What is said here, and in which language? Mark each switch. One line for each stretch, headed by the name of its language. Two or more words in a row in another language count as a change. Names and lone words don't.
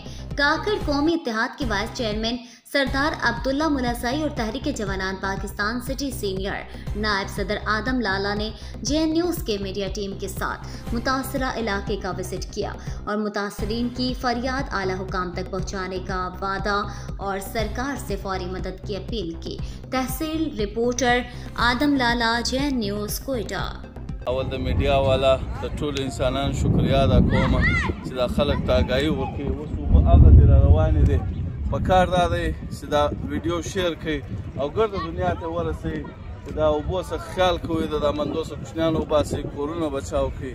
Urdu: کاکڑ قومی اتحاد کے
English: vice chairman
Urdu: سردار عبداللہ ملاسائی اور تحریک جوانان پاکستان سٹی سینیئر نائب صدر آدم لالہ نے JN نیوز کے
English: media team
Urdu: کے ساتھ متاثرہ علاقے کا وزٹ کیا اور متاثرین کی فریاد اعلیٰ حکام تک پہنچانے کا وعدہ اور سرکار سے فوری مدد کی اپیل کی. تحصیل رپورٹر آدم لالہ، JN نیوز، کوئٹہ.
Pashto: اول د میډیا والا د ټول انسانانو شکریا ادا کوم چې دا خلک تاګایي ورکوي. اوس اوبه هغه دي را روانې دي، په کار دا دی چې دا ویډیو شیر کړئ او ګرده دنیا ته ورسوئ چې دا اوبو څخه خیال کوئ، د دا مندو څخه کوچنیان وباسئ، کورونه بچاو کړئ.